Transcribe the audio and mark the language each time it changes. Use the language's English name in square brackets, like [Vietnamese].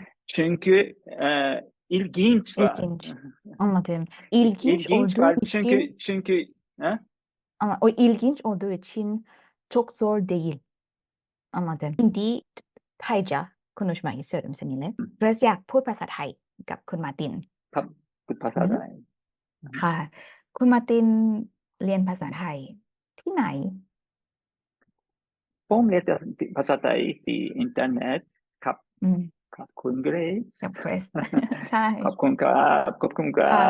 [Turkish] Çünkü ilginç var. İlginç. Anladım. İlginç İlginç olduğu var için ha? ama o ilginç olduğu için çok zor değil. Anladım. Şimdi Tayca konuşmak istiyorum seninle. Biraz [Thai] อยากพูดภาษาไทยกับคุณมาร์ติน พูดภาษา อือฮึ ไทย ค่ะ คุณมาร์ตินเรียนภาษาไทยที่ไหน ผมเรียนภาษาไทยที่อินเทอร์เน็ตครับ อืม ขอบคุณเกรซ กับเกรซ ใช่ ขอบคุณครับขอบคุณครั ค่ะ